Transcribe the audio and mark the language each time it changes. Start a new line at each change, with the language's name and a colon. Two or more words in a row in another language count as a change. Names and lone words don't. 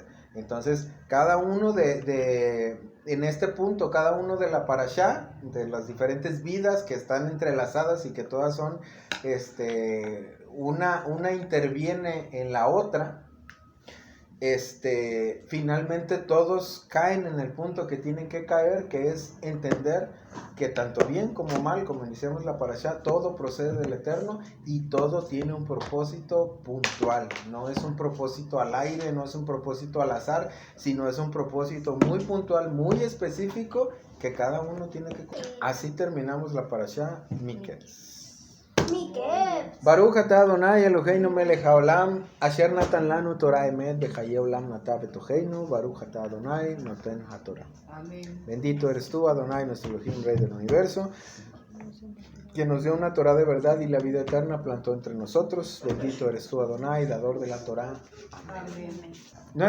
Spanish: Entonces, cada uno en este punto, cada uno de la parashá, de las diferentes vidas que están entrelazadas y que todas son, una interviene en la otra, finalmente todos caen en el punto que tienen que caer, que es entender que tanto bien como mal, como iniciamos la parashá, todo procede del Eterno y todo tiene un propósito puntual. No es un propósito al aire, no es un propósito al azar, sino es un propósito muy puntual, muy específico, que cada uno tiene que cumplir. Así terminamos la parashá Miketz.
Hebrew: ברוך אתה אדני אלהינו מלך העולם אשר נתן לנו תורה אמת בחיי עולם נטע בתוכנו. ברוך אתה אדני נותן התורה.
Spanish: Amén. Bendito eres tú, Adonai, nuestro Elohim, Rey del universo, quien nos dio una Torah de verdad y la vida eterna plantó entre nosotros. Bendito eres tú, Adonai, dador de la Torah. Amén.